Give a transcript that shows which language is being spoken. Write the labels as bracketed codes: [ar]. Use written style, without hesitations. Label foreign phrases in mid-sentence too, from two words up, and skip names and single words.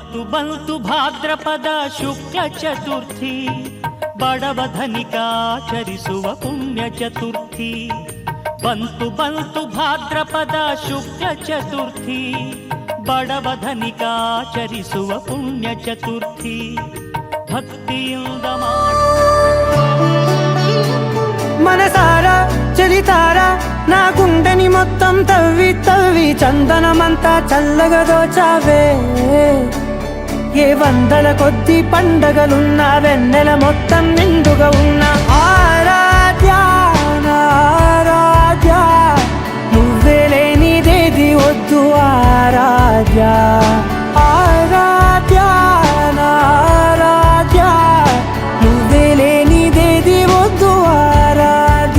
[kn] ಬಂತು ಭಾದ್ರಪದ ಶುಕ್ಲ ಚತುರ್ಥಿ, ಬಡವ ಧನಿಕಾಚರಿಸುವ ಪುಣ್ಯ ಚತುರ್ಥಿ. ಬಂತು ಭಾದ್ರಪದ ಶುಕ್ಲ ಚತುರ್ಥಿ, ಬಡವ ಧನಿಕಾಚರಿಸುವ ಪುಣ್ಯ ಚತುರ್ಥಿ. ಭಕ್ತಿಯಿಂದ [te] మనసార చలితార నా గుండెని మొత్తం తవ్వి తవ్వి చందనమంతా చల్లగా దోచావే. ఏ వందల కొద్ది పండగలున్నా వెన్నెల మొత్తం నిండుగా ఉన్న ఆరాధ్య ఆరాధ్య, నువ్వే లేనిదేది వద్దు ఆరాధ్య ఆరాధ్య ఆరాధ్య, నువ్వే లేనిదేది వద్దు ఆరాధ్య.